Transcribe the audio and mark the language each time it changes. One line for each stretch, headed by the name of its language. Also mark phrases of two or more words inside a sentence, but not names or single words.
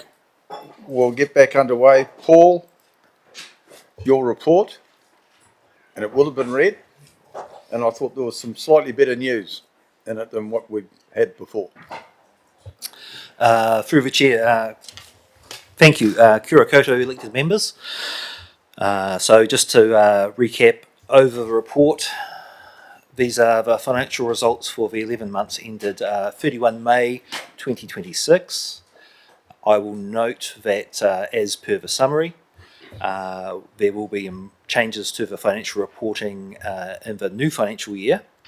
English: We'll get back underway. Paul, your report, and it will have been read, and I thought there was some slightly better news in it than what we've had before. Through the chair, thank you.
Māori: Kia ora koutou,
English: elected members. So just to recap over the report, these are the financial results for the 11 months ended 31 May 2026. I will note that as per the summary, there will be changes to the financial reporting in the new financial year.